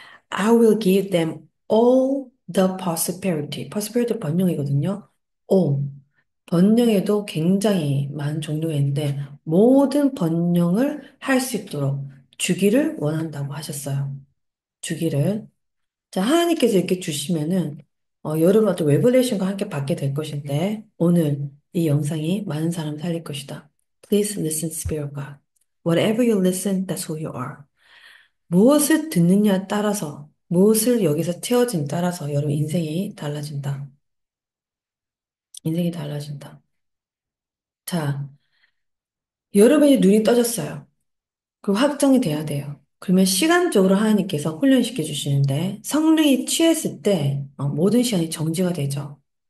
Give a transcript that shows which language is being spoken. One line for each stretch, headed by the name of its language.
English: I will give them all the prosperity.
Korean: prosperity 번영이거든요.
English: all.
Korean: 번영에도 굉장히 많은 종류가 있는데 모든 번영을 할 수 있도록 주기를 원한다고 하셨어요. 주기를. 자, 하나님께서 이렇게 주시면은 여러분한테 레벨레이션과 함께 받게 될 것인데 오늘 이 영상이 많은 사람을 살릴 것이다.
English: Please listen, Spirit of God. Whatever you listen, that's who you are.
Korean: 무엇을 듣느냐에 따라서, 무엇을 여기서 채워진 따라서 여러분 인생이 달라진다. 인생이 달라진다. 자, 여러분의 눈이 떠졌어요. 그럼 확정이 돼야 돼요. 그러면 시간적으로 하나님께서 훈련시켜 주시는데 성령이 취했을 때 모든 시간이 정지가 되죠.